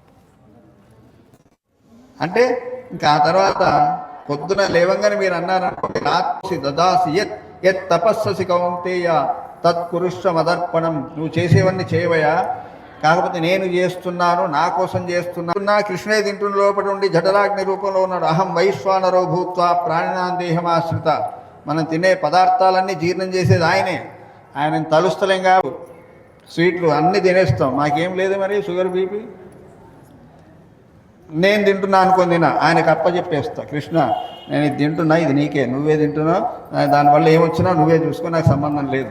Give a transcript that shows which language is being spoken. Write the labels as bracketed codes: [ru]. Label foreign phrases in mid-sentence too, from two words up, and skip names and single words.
[te] అంటే ఇంకా ఆ తర్వాత పొద్దున లేవంగానే మీరు అన్నారనుకోండి, రాత్రి [sa] దదాసి యత్ యత్ తపస్ససి కౌంతేయ తత్కురుష్వ మదర్పణం. [te] నువ్వు చేసేవన్నీ చేయవయా, కాకపోతే నేను చేస్తున్నాను, నా కోసం చేస్తున్నా. కృష్ణే తింటున్న లోపల ఉండి జఠరాగ్ని రూపంలో ఉన్నాడు. [sa] అహం వైశ్వానరో భూత్వా ప్రాణినాం దేహమాశ్రిత. [te] మనం తినే పదార్థాలన్నీ జీర్ణం చేసేది ఆయనే. ఆయనను తలుస్తలేం కాదు, స్వీట్లు అన్నీ తినేస్తాం, మాకేం లేదు మరి [en] sugar BP. [te] నేను తింటున్నా అనుకుని ఆయనకు అప్పచెప్పేస్తా, కృష్ణ నేను ఇది తింటున్నా, ఇది నీకే, నువ్వే తింటున్నావు, దానివల్ల ఏమొచ్చినా నువ్వే చూసుకో, నాకు సంబంధం లేదు.